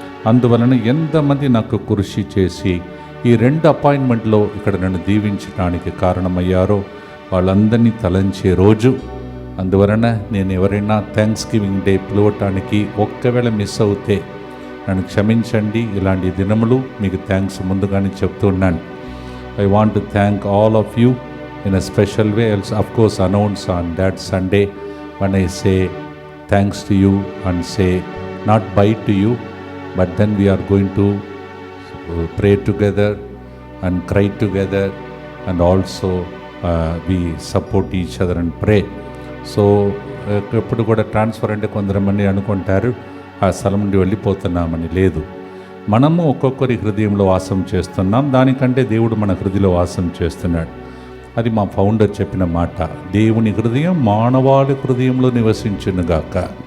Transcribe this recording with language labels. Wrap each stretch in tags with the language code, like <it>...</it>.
<te>అందువలన ఎంతమంది నాకు కృషి చేసి ఈ 2 అపాయింట్మెంట్లో ఇక్కడ నన్ను దీవించడానికి కారణమయ్యారో వాళ్ళందరినీ తలంచే రోజు. అందువలన నేను ఎవరైనా థ్యాంక్స్ గివింగ్ డే పిలవటానికి ఒక్కవేళ మిస్ అవుతే నన్ను క్షమించండి. ఇలాంటి దినములు మీకు థ్యాంక్స్ ముందుగానే చెప్తున్నాను.</te> <en>I want to thank all of you in a special way. I'll of course announce on that Sunday when I say thanks to you and say not bye to you, but then we are going to pray together and cry together and also we support each other and pray.</en> <te>So ఎప్పుడు కూడా transfer అంటే కొందరమంది అనుకుంటారు ఆ స్థలం నుండి వెళ్ళిపోతున్నామని. లేదు, మనము ఒక్కొక్కరి హృదయంలో వాసం చేస్తున్నాం. దానికంటే దేవుడు మన హృదయంలో వాసం చేస్తున్నాడు. అది మా ఫౌండర్ చెప్పిన మాట. దేవుని హృదయం మానవాళి హృదయంలో నివసించునుగాక.</te>